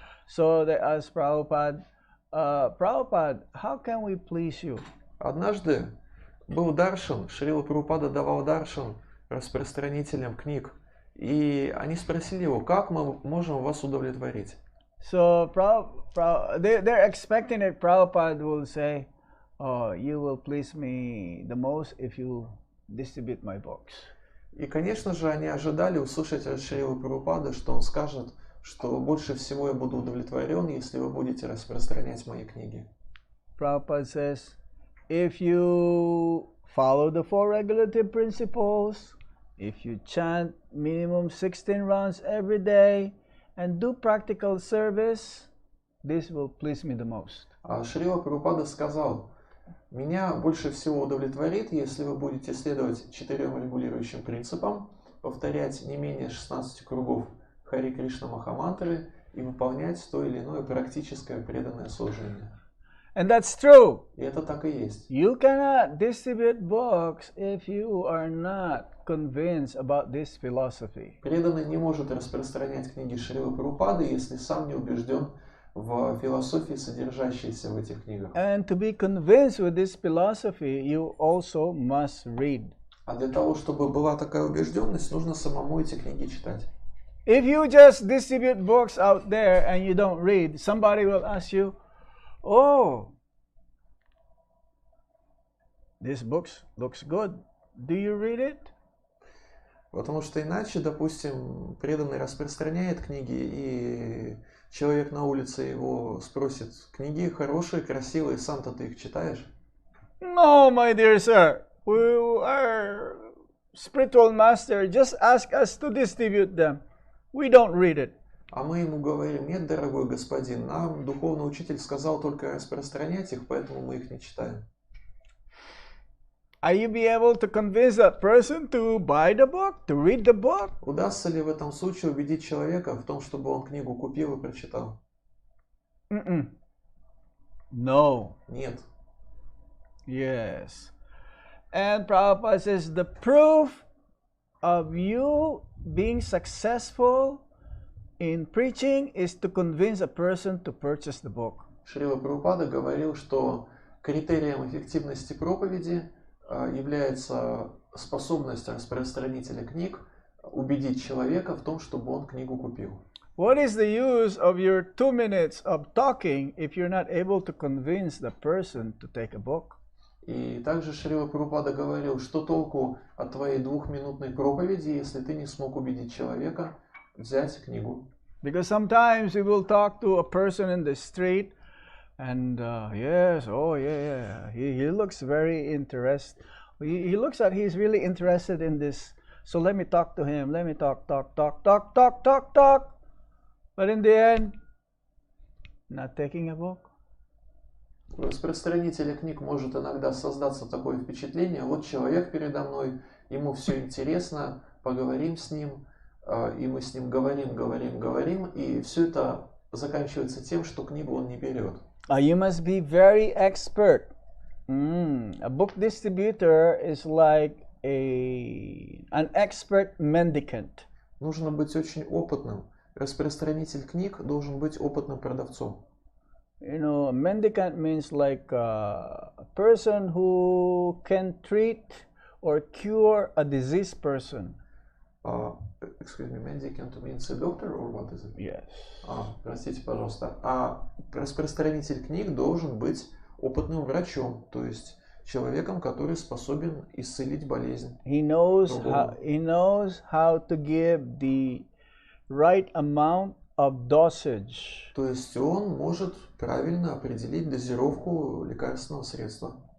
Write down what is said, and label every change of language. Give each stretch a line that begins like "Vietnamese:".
English: So they asked Prabhupada, Prabhupada, how can we please you?
Russian: Однажды был даршан, Шрила Прабхупада давал даршан распространителям книг, и они спросили его, как мы можем вас удовлетворить.
English: So they're expecting that Prabhupada will say, oh, you will please me the most if you distribute my books.
Russian: И, конечно же, они ожидали услышать от Шрилы Прабхупады, что он скажет, что больше всего я буду удовлетворен, если вы будете распространять мои книги.
English: Prabhupada says, if you follow the four regulative principles, if you chant minimum 16 rounds every day, and do practical service, this will please me the most.
Russian: А Шрила Прабхупада сказал, меня больше всего удовлетворит, если вы будете следовать 4 регулирующим принципам, повторять не менее 16 кругов Хари Кришна Махамантры и выполнять то или иное практическое преданное служение.
English: And that's true.
Russian: И это так и есть.
English: You cannot distribute books if you are not convinced about this philosophy.
Russian: Преданный не может распространять книги Шрилы Прабхупады, если сам не убежден в философии, содержащейся в этих книгах.
English: And to be convinced with this philosophy, you also must read.
Russian: А для того, чтобы была такая убежденность, нужно самому эти книги читать.
English: If you just distribute books out there and you don't read, somebody will ask you, oh, this book looks good. Do you read it?
Russian: Потому что иначе, допустим, преданный распространяет книги, и человек на улице его спросит, книги хорошие, красивые, сам-то ты их читаешь?
English: No, my dear sir. Our spiritual master just asked us to distribute them. We don't read it.
Russian: А мы ему говорим, нет, дорогой господин, нам духовный учитель сказал только распространять их, поэтому мы их не читаем.
English: Are you be able to convince that person to buy the book, to read the book?
Russian: Удастся ли в этом случае убедить человека в том, чтобы он книгу купил и прочитал?
English: No.
Russian: Нет.
English: Yes. And Prabhupada says the proof of you being successful in preaching is to convince a person to purchase the book.
Russian: Шрила Прабхупада говорил, что критерием эффективности проповеди является способность распространителя книг убедить человека в том, чтобы он книгу купил.
English: What is the use of your 2 minutes of talking if you're not able to convince the person to take a book?
Russian: И также Шрила Прабхупада говорил, что толку от твоей 2-минутной проповеди, если ты не смог убедить человека взять книгу.
English: Because sometimes we will talk to a person in the street and yes, oh yeah, he looks very interested. He looks like he's really interested in this. So let me talk to him. Let me talk. But in the end, not taking a book.
Russian: У распространителя книг может иногда создаться такое впечатление, вот человек передо мной, ему все интересно, поговорим с ним, и мы с ним говорим, и все это заканчивается тем, что книгу он не берет.
English: You must be very expert. A book distributor is like an expert mendicant.
Russian: Нужно быть очень опытным. Распространитель книг должен быть опытным продавцом.
English: You know, a mendicant means like a person who can treat or cure a diseased person. Excuse me, mendicant means a doctor or what is it? Yes.
Russian: Простите, пожалуйста. А распространитель книг должен быть опытным врачом, то есть человеком, который способен исцелить болезнь.
English: He knows how to give the right amount of dosage.
Russian: То есть он может правильно определить дозировку лекарственного средства.